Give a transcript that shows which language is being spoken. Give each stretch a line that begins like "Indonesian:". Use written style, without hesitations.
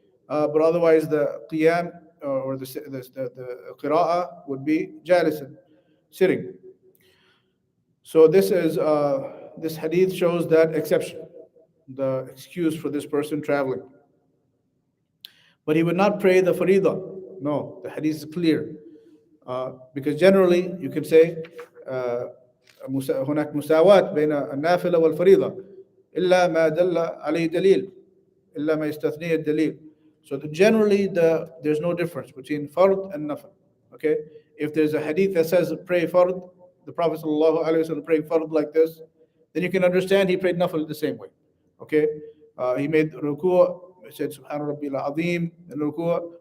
English: But otherwise, the qiyam or the qira'ah would be jalisan, sitting. So this hadith shows that exception, the excuse for this person traveling. But he would not pray the farida. No, the hadith is clear. Because generally you can say
Arabic: هناك مساواة بين النافلة والفريضة إلا ما دل عليه دليل إلا ما يستثنيه الدليل.
English: So generally there's no difference between fard and nafil. Okay, if there's a hadith that says pray fard, the Prophet ﷺ prayed fard like this, then you can understand he prayed nafil the same way. Okay, he made ruku', he said Subhana Rabbil Azim in ruku'.